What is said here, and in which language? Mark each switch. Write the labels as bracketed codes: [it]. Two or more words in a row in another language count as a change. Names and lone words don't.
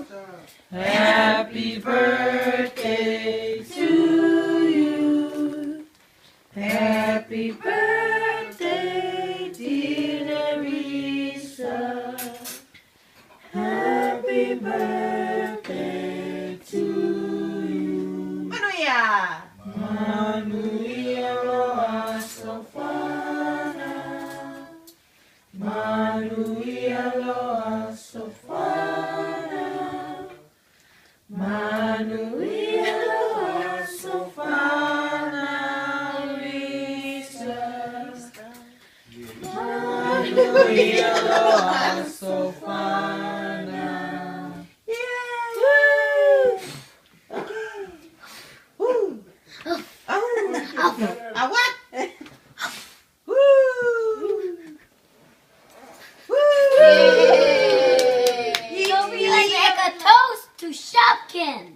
[en] Happy birthday to you. Happy birthday, dear Nerissa. Happy birthday to you. [sm] Manuia! Manuia loa sofana. Manuia loa sofana. Manuia loa sofana. Manuia loa sofana. [en] What? So we make a toast to Shopkins.